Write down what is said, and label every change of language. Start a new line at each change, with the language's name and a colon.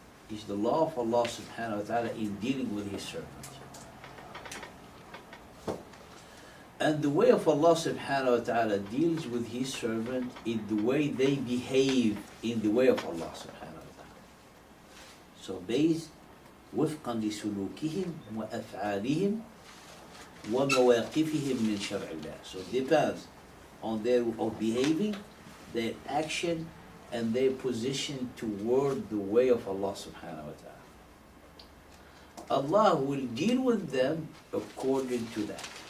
English: It's the law of Allah subhanahu wa ta'ala in dealing with His servant. And the way of Allah subhanahu wa ta'ala deals with His servant is the way they behave in the way of Allah subhanahu wa ta'ala. So based
Arabic: وفقا لسلوكهم وأفعالهم ومواقفهم من شرع الله.
English: So it depends on their of behaving, their action, and their position toward the way of Allah subhanahu wa ta'ala. Allah will deal with them according to that.